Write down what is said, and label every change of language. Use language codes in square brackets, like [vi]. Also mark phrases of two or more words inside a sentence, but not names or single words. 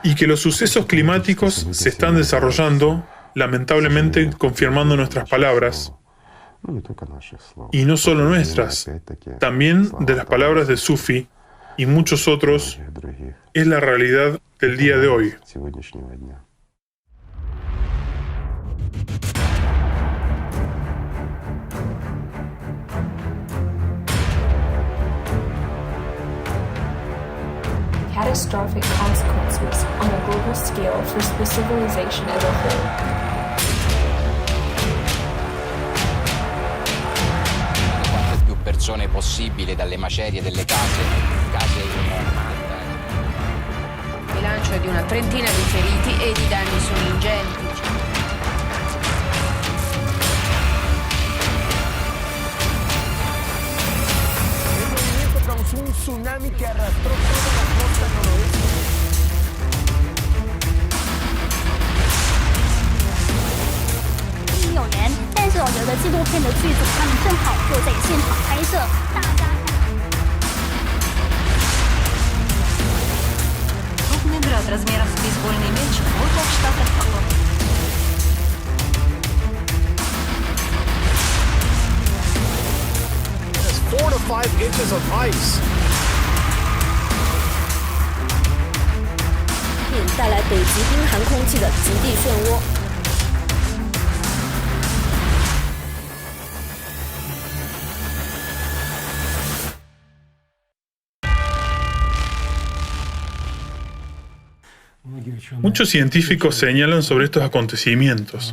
[es] y que los sucesos climáticos se están desarrollando, lamentablemente confirmando nuestras palabras, y no solo nuestras, también de las palabras de Sufi y muchos otros, es la realidad del día de hoy. [en] Catastrophic consequences on a global scale for the civilization as a whole. [it] Quante più persone possibile dalle macerie delle case Il bilancio è di una trentina di feriti ed i danni sono ingenti. [es] Un tsunami que arrastró toda la costa noroeste. [zh] 有人，但是我觉得纪录片的剧组他们正好就在现场拍摄，大家看。 [ru] Крупный град размером с бейсбольный мяч в около штата Флорида. [en] 4 to 5 inches of ice. [zh] 并带来北极冰寒空气的极地漩涡。 [es] Muchos científicos señalan sobre estos acontecimientos.